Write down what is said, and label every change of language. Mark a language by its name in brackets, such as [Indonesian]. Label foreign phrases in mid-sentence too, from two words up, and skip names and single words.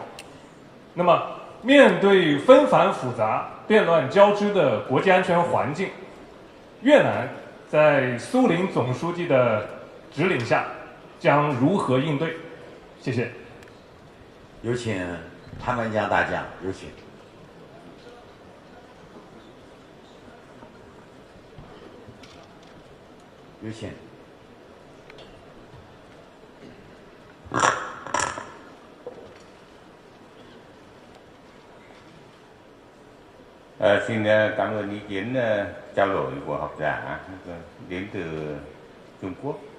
[Chinese] 那么，面对纷繁复杂、变乱交织的国际安全环境，越南在苏林总书记的指领下将如何应对？谢谢。有请潘文江大将，有请。有请。 [Vietnamese] Xin cảm ơn ý kiến trao đổi của học giả đến từ Trung Quốc.